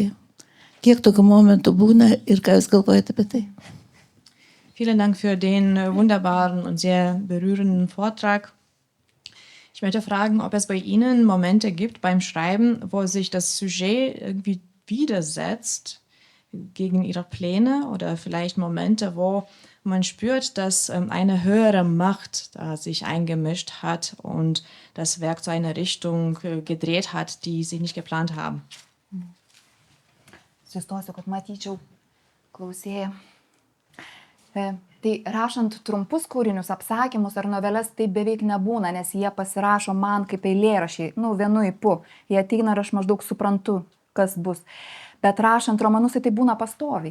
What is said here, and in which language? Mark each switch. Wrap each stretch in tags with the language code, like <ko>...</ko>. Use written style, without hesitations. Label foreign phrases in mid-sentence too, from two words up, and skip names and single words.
<lt>Kiek tokių momentų būna ir ką jūs galvojate apie tai?</lt> <de>Vielen Dank für den wunderbaren und sehr berührenden Vortrag. Ich möchte fragen, ob es bei Ihnen Momente gibt beim Schreiben, wo sich das Sujet irgendwie widersetzt gegen Ihre Pläne oder vielleicht Momente, wo man spürt, dass eine höhere Macht da sich eingemischt hat und das Werk zu einer Richtung gedreht hat, die Sie nicht geplant haben.</de> <lt>Sustosiu, kad matyčiau klausėją. Tai rašant trumpus kūrinius, apsakymus ar noveles, tai beveik nebūna, nes jie pasirašo man kaip eilėraščiai, vienu ypu. Jie ateina ir aš maždaug suprantu, kas bus. Bet rašant romanus, tai būna pastoviai.</lt>